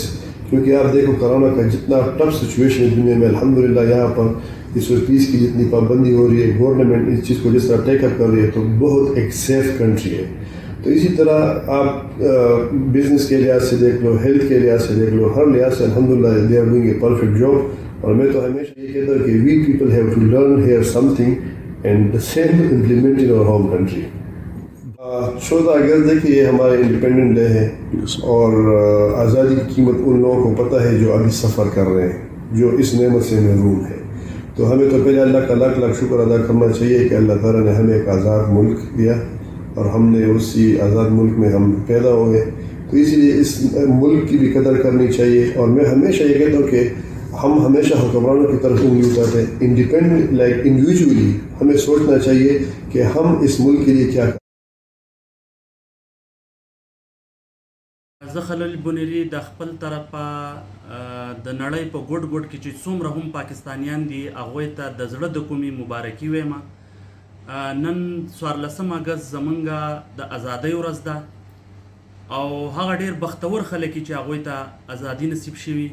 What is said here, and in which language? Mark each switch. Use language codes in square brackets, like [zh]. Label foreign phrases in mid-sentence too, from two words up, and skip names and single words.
[ur] کیونکہ آپ دیکھو کرونا کا جتنا [en] tough situation [ur] ہے دنیا میں، الحمدللہ یہاں پر اس وقت پیس کی جتنی پابندی ہو رہی ہے، گورنمنٹ اس چیز کو جس طرح [en] take up [ur] کر رہی ہے، تو بہت ایک [en] safe country [ur] ہے. تو اسی طرح آپ بزنس کے لحاظ سے دیکھ لو، ہیلتھ کے لحاظ سے دیکھ لو، ہر لحاظ سے الحمدللہ [en] they are doing a perfect job. [ur] اور میں تو ہمیشہ یہ کہتا ہوں کہ [en] we people have to learn here something and the same implement in our home country. [ur] 14 اگست دیکھیے یہ ہمارے [en] independent day [ur] ہے، اور آزادی کی قیمت ان لوگوں کو پتہ ہے جو ابھی سفر کر رہے ہیں، جو اس نعمت سے محروم ہے. تو ہمیں تو پہلے اللہ کا لاکھ لاکھ شکر ادا کرنا چاہیے کہ اللہ تعالیٰ نے ہمیں ایک آزاد ملک دیا، اور ہم نے اسی آزاد ملک میں ہم پیدا ہوئے. تو اسی لیے اس ملک کی بھی قدر کرنی چاہیے. اور میں ہمیشہ یہ کہتا ہوں کہ ہم ہمیشہ حکمرانوں کی طرف انگلی اٹھاتے ہیں. [en] independent like individually [ur] ہمیں سوچنا چاہیے کہ ہم اس ملک کے لیے کیا کریں. [ps] زه خلیل بنیری د خپل طرفه د نړۍ په ګوټ ګوټ کې چې څومره هم پاکستانیان دي هغوی ته د زړه د کومې مبارکي وایم. نن 14 اگست زمونږ د ازادۍ ورځ ده، او هغه ډیر بختور خلک چې هغوی ته ازادي نصیب شوي.